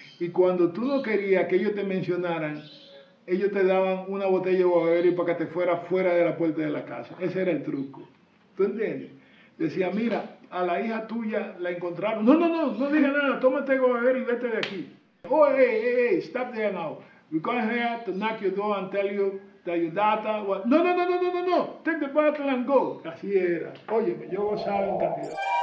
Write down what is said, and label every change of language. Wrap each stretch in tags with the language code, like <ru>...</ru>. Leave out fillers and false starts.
<es>Y cuando tú no querías que ellos te mencionaran, ellos te daban una botella de Guagueri para que te fuera fuera de la puerta de la casa. Ese era el truco. ¿Tú entiendes? Decía, mira, a la hija tuya la encontraron. No diga nada, tómate Guagueri y vete de aquí.</es> <en>Oh, hey, stop there now. We're going here to knock your door and tell you that your data was... No. Take the bottle and go.</en> <es>Así era. Óyeme, yo gozaba en cantidad.</es>